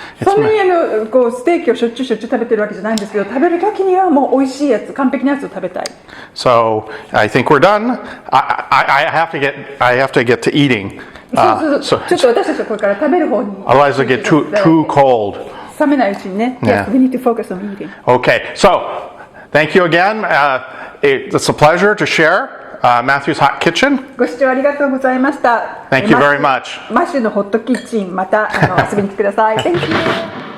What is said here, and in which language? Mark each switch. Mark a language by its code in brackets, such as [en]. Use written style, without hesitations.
[ja] そんなにこうステーキをしょっちゅう食べてるわけじゃないんですけど、食べる時にはもう美味しいやつ、完璧なやつを食べたい。 [en] So I think we're done. I have to get to eating. [ja] そうちょっと私たちはこれから食べる方に。 [en] Otherwise, it'll get too cold. [ja] 冷めないうちにね。 [en] Yes, we need to focus on eating. Okay, so thank you again. It's a pleasure to share Matthew's Hot Kitchen. [ja] ご視聴ありがとうございました。 [en] Thank you very much. [ja] マッシュのホットキッチン、また遊びに来てください。 [en] Thank you.